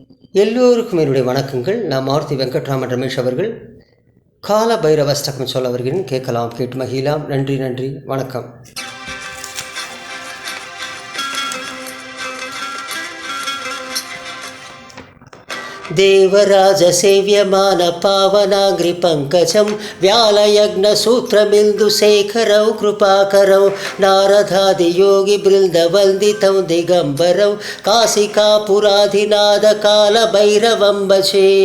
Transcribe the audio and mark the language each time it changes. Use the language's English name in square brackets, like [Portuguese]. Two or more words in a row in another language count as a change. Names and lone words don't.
[Tamil] எல்லோருக்கும் என்னுடைய வணக்கங்கள். நான் மாருதி வெங்கட்ராமன் ரமேஷ் அவர்கள் கால பைரவஸ்தகம் சொல்ல வருகிறேன். கேட்கலாம், கேட்டு மகிழலாம். நன்றி நன்றி, வணக்கம். [Sanskrit] దేవరాజ సేవ్యమాన పావనాగ్రి పంకజం వ్యాలయజ్ఞ సూత్రమిందు శేఖరౌ కృపాకరౌ నారదాది యోగి బృంద వందితం దిగంబరౌ కాశికాపురాధినాథ కాల భైరవం భజే.